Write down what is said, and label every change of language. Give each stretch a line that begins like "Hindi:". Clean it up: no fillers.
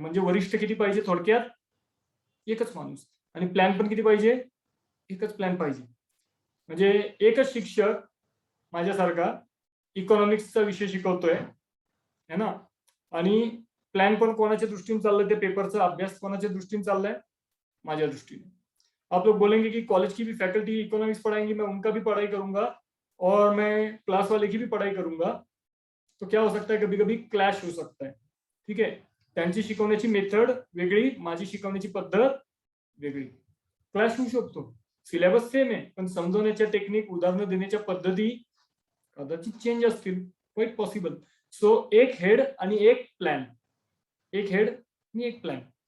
Marathi: म्हणजे वरिष्ठ किती पाहिजे? थोडक्यात एकच माणूस. आणि प्लॅन पण किती पाहिजे? एकच प्लॅन पाहिजे. म्हणजे एकच शिक्षक माझ्यासारखा इकॉनॉमिक्सचा विषय शिकवतोय, है ना, आणि प्लॅन पण कोणाच्या दृष्टीने चाललंय? ते पेपरचा अभ्यास कोणाच्या दृष्टीने चाललाय? माझ्या दृष्टीने.
Hindi: आप लोग बोलेंगे कि कॉलेज की भी फैकल्टी इकोनॉमिक्स पढ़ाएंगे, मैं उनका भी पढ़ाई करूंगा और मैं क्लास वाले की भी पढ़ाई करूंगा, तो क्या हो सकता है? कभी कभी क्लॅश हो सकता है.
Marathi: ठीक आहे, त्यांची शिकवण्याची मेथड वेगळी, माझी शिकवण्याची पद्धत वेगळी. क्लॅश होऊ शकतो. सिलेबस सेम आहे, पण समजवण्याच्या टेक्निक, उदाहरणं देण्याच्या पद्धती कदाचित चेंज असतील.
English: Quite possible.
Marathi: सो एक हेड आणि एक प्लॅन. एक हेड आणि एक प्लॅन.